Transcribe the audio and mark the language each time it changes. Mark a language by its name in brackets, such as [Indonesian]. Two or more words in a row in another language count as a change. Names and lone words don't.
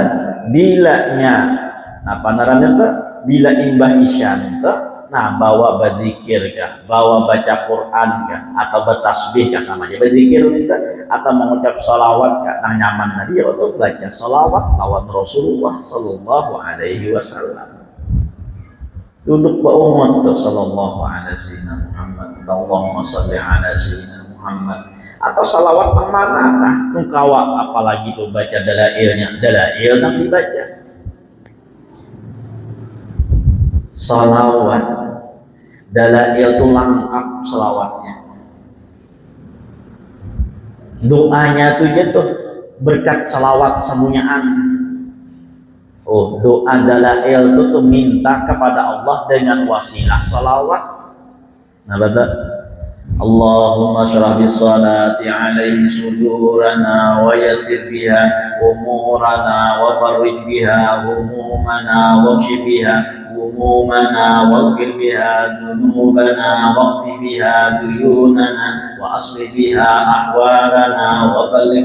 [Banjar] Bilanya apa namanya tuh? Bila imbah isyan tuh, nah bawa berzikir kah, bawa baca Quran kah, atau bertasbih kah sama aja berzikir itu, atau mengucap salawat kah, nah nyaman tadi ya tuh baca salawat lawan Rasulullah [Arabic] صلى الله عليه وسلم. [Banjar] Duduk ba'umat tuh [Arabic] صلى الله عليه وسلم محمد، اللهم صل على سيدنا محمد, [Banjar] atau salawat mana kah engkawa, apalagi tuh baca dalailnya, dalail tak dibaca salawat, dalail tuh lengkap salawatnya, doanya tuh jatuh berkat salawat semunyaan. [Indonesian] Oh, doa dalail itu tuh minta kepada Allah dengan wasilah salawat. Nah, betul. [Arabic] اللهم اشرح بالصلاة عليه صدورنا ويسر بها أمورنا وفرج بها همومنا واكشف biha همومنا واغفر بها ذنوبنا واقض بها ديوننا وأصلح بها أحوالنا وبلغ